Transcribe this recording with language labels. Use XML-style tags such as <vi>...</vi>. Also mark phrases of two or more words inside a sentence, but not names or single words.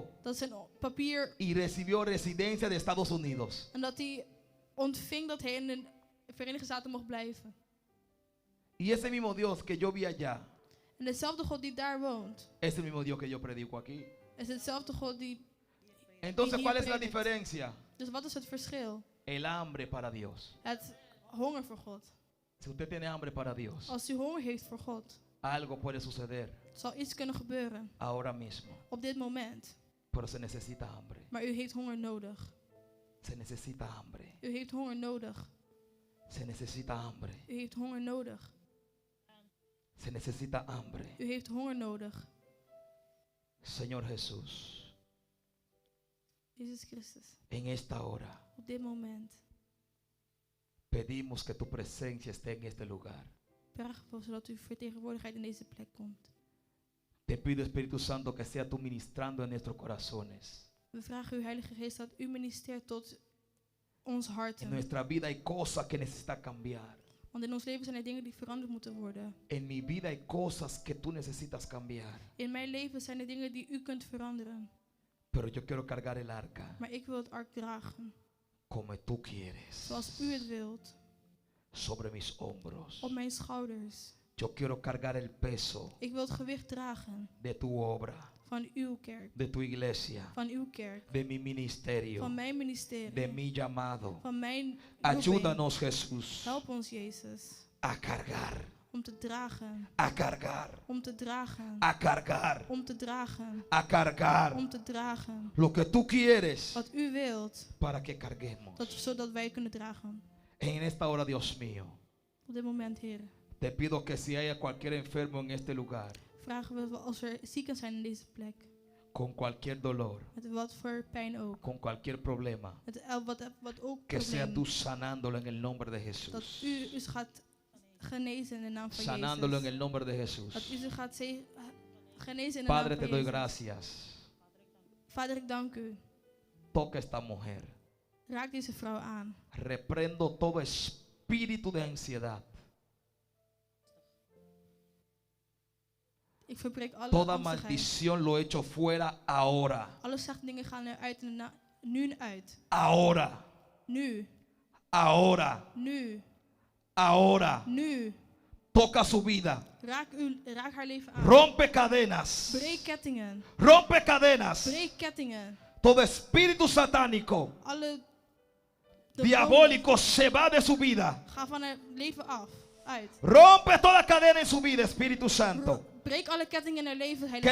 <nl>Dat zijn papier.</nl> <es>y recibió residencia de Estados Unidos.</es> <nl>En dat hij ontving dat hij in de Verenigde Staten mocht blijven.</nl> <es>Y ese mismo Dios que yo vi allá</es> <nl>En dezelfde God die daar woont,</nl> <es>es el mismo Dios que yo predico aquí.</es> <nl>is hetzelfde God die.</nl> <es>Entonces, Y ¿cuál es la</es> <nl>predikt.</nl> <es>diferencia?</es> <nl>Dus wat is het verschil?</nl> <es>El hambre para Dios.</es> <nl>Het honger voor God.</nl> <es>Si usted tiene hambre para Dios,</es> <nl>Als u honger heeft voor God,</nl> <es>algo puede suceder</es> <nl>zal iets kunnen gebeuren</nl> <es>ahora mismo.</es> <nl>op dit moment.</nl> <es>Pero se necesita hambre.</es> <nl>Maar u heeft honger nodig.</nl> <es>Se necesita hambre.</es> <nl>U heeft honger nodig.</nl> <es>Se necesita hambre.</es> <nl>U heeft honger nodig.</nl> <es>Se necesita hambre.</es> <nl>U heeft honger nodig.</nl> <es>Señor Jesús,</es> <nl>Jezus Christus,</nl> <es>en esta hora</es> <nl>op dit moment</nl> <es>pedimos que tu presencia esté en este lugar.</es> <nl>vragen we zodat uw vertegenwoordigheid in deze plek komt.</nl> <es>Te pido, Espíritu Santo, que sea tú ministrando en nuestros corazones.</es> <nl>We vragen uw Heilige Geest dat u ministreert tot ons</nl> <es>En</es> <nl>harten.</nl> <es>nuestra vida hay cosas que necesitan cambiar.</es> <nl>Want in ons leven zijn er dingen die veranderd moeten worden.</nl> <es>En mi vida hay cosas que tú necesitas cambiar.</es> <nl>In mijn leven zijn er dingen die u kunt veranderen.</nl> <es>Pero yo quiero cargar el arca</es> <nl>Maar ik wil het ark dragen.</nl> <es>como tú quieres.</es> <nl>Zoals u het wilt.</nl> <es>Sobre mis hombros.</es> <nl>Op mijn schouders.</nl> <es>Yo quiero cargar el peso</es> <nl>Ik wil het gewicht dragen</nl> <es>de tu obra.</es> <nl>van uw kerk,</nl> <es>de tu iglesia,</es> <nl>van uw kerk,</nl> <es>de mi ministerio,</es> <nl>van mijn ministerie,</nl> <es>de mi llamado.</es> <nl>van mijn roeping.</nl> <es>Ayúdanos, Jesús,</es> <nl>Help ons, Jezus,</nl> <es>a cargar,</es> <nl>om te dragen,</nl> <es>a cargar,</es> <nl>om te dragen,</nl> <es>a cargar,</es> <nl>om te dragen,</nl> <es>a cargar</es> <nl>om te dragen.</nl> <es>lo que tú quieres</es> <nl>Wat u wilt,</nl> <es>para que carguemos.</es> <nl>zodat wij kunnen dragen.</nl> <es>En esta hora, Dios mío,</es> <nl>Op dit moment, Heer,</nl> <es>te pido que si hay cualquier enfermo en este lugar,</es> <nl>vragen we als er zieken zijn in deze plek,</nl> <es>con cualquier dolor,</es> <nl>met wat voor pijn ook,</nl> <es>con cualquier problema,</es> <nl>met wat ook</nl> <es>que sea tú</es> <nl>probleem,</nl> <es>sanándolo en el nombre de</es> <nl>dat</nl> <es>Jesús.</es> <nl>u gaat genezen in de naam van</nl> <es>Sanándolo en</es> <nl>Jezus.</nl> <es>el nombre de</es> <nl>Dat</nl> <es>Jesús.</es> <nl>u ze gaat genezen in de</nl> <es>Padre,</es> <nl>naam</nl> <es>te</es> <nl>van</nl> <es>doy</es> <nl>Jezus.</nl> <es>gracias.</es> <nl>Vader, ik dank u.</nl> <es>Toca esta mujer.</es> <nl>Raak deze vrouw aan.</nl> <es>Reprendo todo espíritu de ansiedad.</es> <nl>Ik verbreek alle</nl> <es>Toda</es> <nl>angstigheid.</nl> <es>maldición lo echo fuera ahora.</es> <nl>Alle slechte dingen gaan eruit nu uit.</nl> <es>Ahora.</es> <nl>Nu,</nl> <es>Ahora.</es> <nl>nu,</nl> <es>Ahora.</es> <nl>nu.</nl> <es>Toca su vida.</es> <nl>Raak haar leven aan.</nl> <es>Rompe cadenas.</es> <nl>Breek kettingen.</nl> <es>Rompe cadenas.</es> <nl>Breek kettingen.</nl> <es>Todo espíritu satánico,</es> <nl>Alle</nl> <es>diabólico se va de su vida.</es> <nl>ga van haar leven uit.</nl> <es>Rompe toda cadena en su vida, Espíritu Santo.</es> <nl>Breek alle kettingen in haar leven, Heilige</nl>